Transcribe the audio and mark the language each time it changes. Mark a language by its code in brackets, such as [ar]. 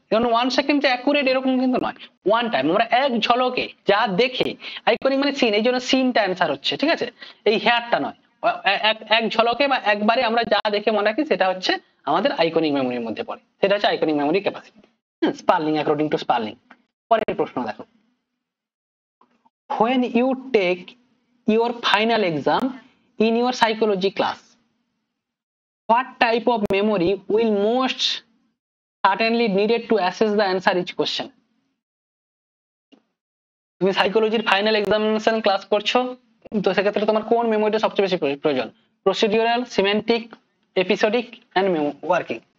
[bn] কারণ 1 সেকেন্ড যে অ্যাকুরেট এরকম কিন্তু নয়, ওয়ান টাইম আমরা এক ঝলকে যা দেখে, আইকনিক মানে সিন, এই জন্য সিনটা অ্যান্সার হচ্ছে, ঠিক আছে, এই হেয়ারটা নয়। এক ঝলকে বা একবারে আমরা যা দেখে মনে রাখি সেটা হচ্ছে আমাদের আইকনিক মেমোরির মধ্যে পড়ে, সেটা হচ্ছে iconic memory capacity. স্পার্লিং, according to স্পার্লিং। পরের প্রশ্ন দেখো, [en] when you take your final exam in your psychology class, what type of memory will most certainly needed to assess the answer each question? [bn] তুমি সাইকোলজির ফাইনাল এক্সামিনেশন ক্লাস করছো, তো সেক্ষেত্রে তোমার কোন মেমোরিটা সবচেয়ে বেশি প্রয়োজন? Procedural, semantic, episodic and working.